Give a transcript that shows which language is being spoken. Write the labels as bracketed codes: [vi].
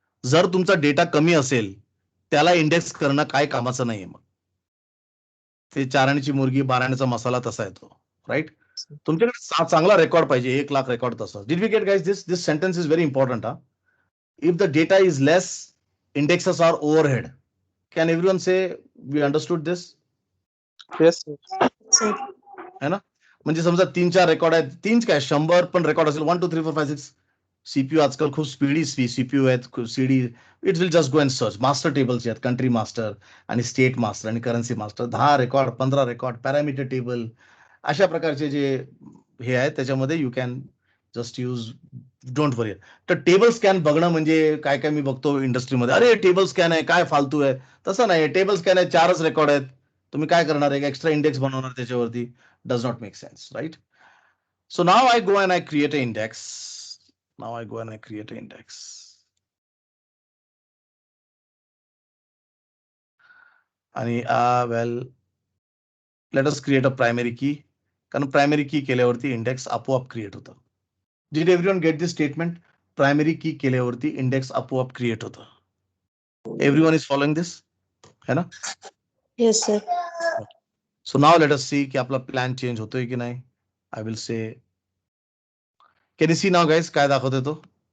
[mr] जर तुमचा डेटा कमी असेल त्याला इंडेक्स करणं काय कामाचं नाहीये. मग ते 4 आण्याची मुर्गी 12 आण्याचा मसाला तसा येतो. राईट. तुमच्याकडे चांगला रेकॉर्ड पाहिजे. [en] 1,00,000 [mr] रेकॉर्ड तसं. [en] Did we get guys this sentence is very important. If the data is less, indexes are overhead. Can everyone say we understood this? Yes, sir. Sir. [hi] है ना? [mr] म्हणजे समजा 3-4 रेकॉर्ड आहेत. 3 काय 100 पण रेकॉर्ड असेल 1 2 3 4 5 6. सीपीयू आजकाल खूप स्पीडी सीपीयू आहेत. [en] CD it will just go and search. [mr] Master tables आहेत. कंट्री मास्टर आणि स्टेट मास्टर आणि currency master. 10 record 15 record parameter table अशा प्रकारचे जे हे आहेत त्याच्यामध्ये [en] You can just use. Don't worry. [mr] तर टेबल स्कॅन बघणं म्हणजे काय काय मी बघतो इंडस्ट्रीमध्ये, अरे टेबल स्कॅन आहे काय फालतू आहे. तसं नाही. टेबल स्कॅन आहे 4च रेकॉर्ड आहेत. तुम्ही काय करणार आहे? एक्स्ट्रा इंडेक्स बनवणार त्याच्यावरती. [en] Does not make sense. [mr] Right. [en] So now I go and I create a index. Now I go and I create an index. आणि well, let us create a primary key. [mr] कारण primary की केल्यावरती index आपोआप create होतं. [en] Did everyone get this statement? [mr] Primary की केल्यावरती index आपोआप create होतं. [en] Everyone is following this? [hi] है ना? [en] Yes, sir. So now let us see [mr] की आपला प्लॅन चेंज होतोय की नाही. [en] I will say, can you see now guys [mr] काय दाखवतोय तो?